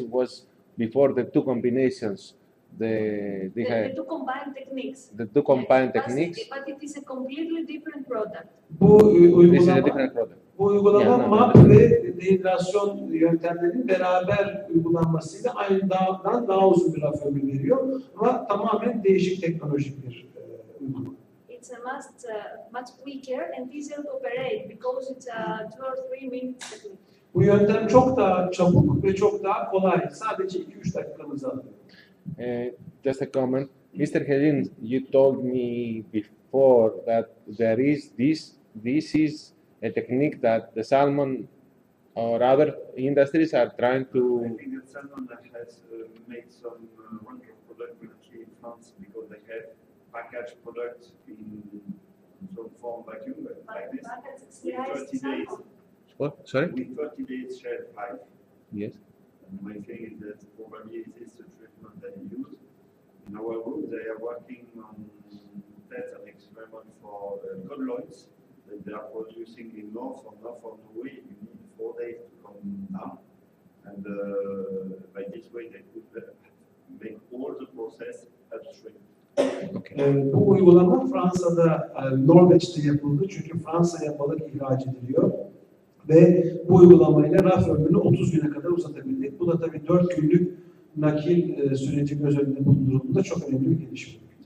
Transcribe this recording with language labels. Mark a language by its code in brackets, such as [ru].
[en] It was before the two combinations. The two combined techniques. The two combined Yes, techniques. But it is a completely different product. This is a different product. [tr] Bu uygulama Yani, MAP ve dehidrasyon yöntemlerinin beraber uygulanmasıyla aynı daha uzun bir raf ömrü veriyor ama tamamen değişik teknolojik bir uygulama. [en] It's a much quicker and easier to operate because it's a 2 or 3 minutes technique. [tr] Bu yöntem çok daha çabuk ve çok daha kolay. Sadece 2-3 dakikamızı alıyor. [en] Just a comment. Mr. Helin, you told me before that there is this is a technique that the salmon or other industries are trying I to. think that someone has made some wonderful product currently in France because they have packaged products in some form vacuum like this with 30 days. What? Sorry? With 30 days shelf life. Yes. And my thing is that probably it is the treatment they use. In our group, they are working on tests and experiments for colloids that they are producing in north of Norway. You need 4 days to come down. And by this way, they could make all the process upstream. Okay. [tr] Bu uygulama Fransa'da, Norveç'te yapıldı çünkü Fransa'ya balık ihraç ediliyor ve bu uygulamayla raf ömrünü 30 güne kadar uzatabildik. Bu da tabii 4 günlük nakil süreci göz önünde bulundurulduğunda çok önemli bir gelişme.